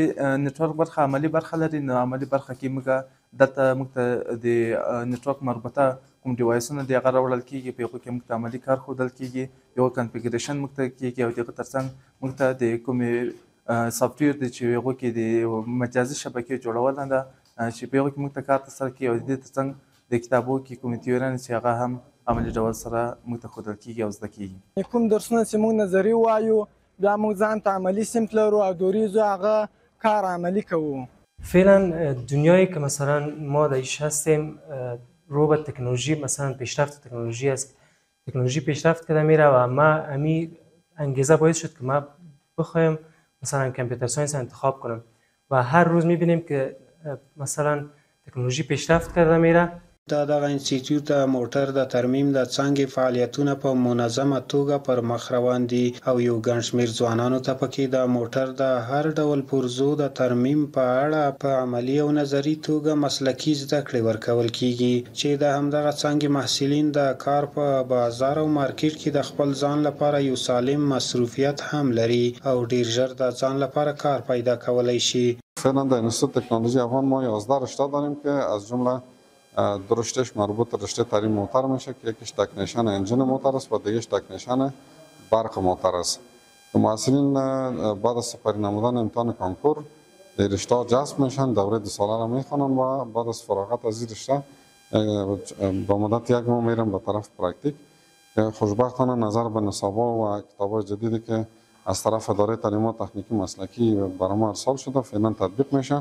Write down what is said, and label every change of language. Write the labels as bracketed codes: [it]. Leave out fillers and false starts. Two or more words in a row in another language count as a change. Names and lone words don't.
[ps] نتورک برخه عملی برخه لري. نو عملی برخه کې موږ دلته د نتورک مربوطه کوم ډیوایسونه دي هغه راوړل کېږي، په هغو کې موږ ته عملي کار ښودل کېږي، یو کنفیګریشن موږ ته کېږي او د هغه تر څنګ موږ ته د کومې سافټویر دی چې هغو کې د مجازي شبکې جوړول ده چې په هغو کې موږ ته کار ترسره کېږي او د دې تر څنګ د کتابو کې کومې تیوريانې چې هغه هم عملي ډول سره موږ ته ښودل کېږي او زده کېږي. کوم درسونه چې موږ نظري وایو بیا موږ ځان ته عملي سمت لرو او دوریزو هغه کار عملی کوو. [fa] فعلا دنیایی که مثلا ما درش هستیم رو به تکنولوژی، مثلا پیشرفت تکنولوژی است، تکنولوژی پیشرفت کرده میره و ما امی انگیزه باعث شد که ما بخوایم مثلا [en] computer science [fa] انتخاب کنم و هر روز میبینیم که مثلا تکنولوژی پیشرفت کرده میره. [ps] دغه انسټیټیوټ د موټر د ترمیم د څانګې فعالیتونه په منظمه توګه پر مخ روان دي او یو ګڼ شمېر ځوانانو ته پکې د موټر د هر ډول پرزو د ترمیم په اړه په عملي او نظري توګه مسلکي زده کړې ورکول کیږي چې د همدغه څانګې محصلین د کار په بازار او مارکیټ کې د خپل ځان لپاره یو سالم مصروفیت هم لري او ډیر ژر د ځان لپاره کار پیدا کولی شي. [fa] فعلا در انستیتوت تکنولوژی افغان ما 11 رشته داریم که از جمله دو رشتهش مربوط به رشته تعلیم موتر میشه که یکیش تکنیشن انجین موتر است و دیگهش تکنیشن برق موتر است. محصلین بعد از سپری نمودن امتحان کنکور در رشته جذب میشن، دوره 2 ساله را میخوانن و بعد از فراغت از این رشته با مدت 1 ماه میرن به طرف پرکتیک که خوشبختانه نظر به نصاب‌ها و کتاب‌های جدیدی که از طرف اداره تعلیمات تکنیکی مسلکی برای ما ارسال شده فعلا تطبیق میشه.